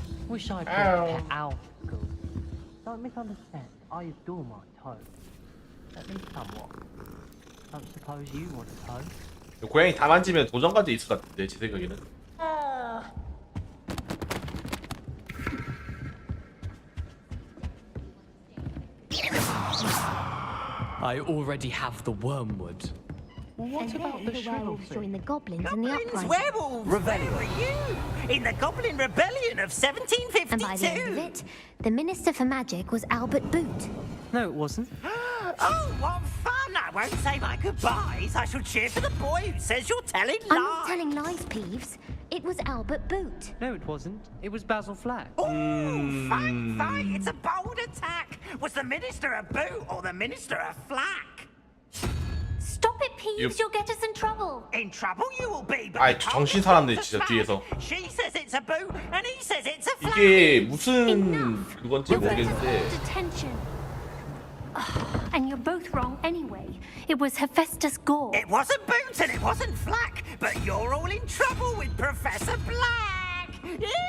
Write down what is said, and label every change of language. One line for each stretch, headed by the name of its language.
English: Wish I brought a pet owl to school. Don't misunderstand. I adore my toad. At least somewhat. Don't suppose you want a toad?
Korean: 고양이 다 만지면 도전까지 있을 것 같은데 제 생각에는.
English: I already have the wormwood. What about the werewolves join the goblins in the uprising? Werewolves! Where were you? In the Goblin Rebellion of 1752! And by the end of it, the Minister for Magic was Albert Boot. No, it wasn't. Oh, what fun! I won't say my goodbyes. I shall cheer for the boy who says you're telling lies. I'm not telling lies, Peeves. It was Albert Boot. No, it wasn't. It was Basil Flack. Oh, fight! It's a bold attack. Was the Minister a boot or the Minister a flack? Stop it, Peeves. You'll get us in trouble. In trouble you will be. But
Korean: 아이 정신 사람들 진짜 뒤에서.
English: She says it's a boot and he says it's a flack.
Korean: 이게 무슨 그건지 모르겠는데.
English: Detention. And you're both wrong anyway. It was Hephaestus Gore. It wasn't boot and it wasn't flack, but you're all in trouble with Professor Black.